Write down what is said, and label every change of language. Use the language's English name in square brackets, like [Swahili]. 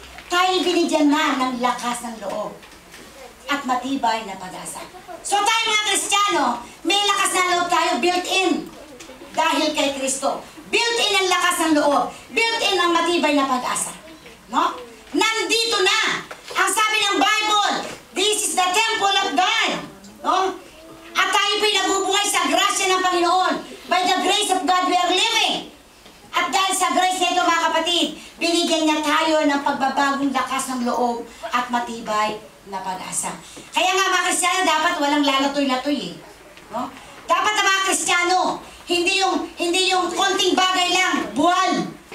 [Filipino] Tayo binigyan na ng lakas ng loob at matibay na pag-asa. So tayo mga Kristiyano, may lakas ng loob tayo built-in dahil kay Kristo. Built-in ang lakas ng loob. Built-in ang matibay na pag-asa. No? Nandito na. Ang sabi ng Bible, [English] this is the temple of God. No? [Filipino] At tayo po'y nabubuhay sa grasya ng Panginoon. [English] By the grace of God, we are living. [Filipino] At dahil sa grace nito mga kapatid, binigyan niya tayo ng pagbabagong lakas ng loob at matibay na pag-asa. Kaya nga mga Kristiyano, dapat walang lalatoy-latoy eh. No? Dapat ang mga Kristiyano, hindi yung konting bagay lang, buwal.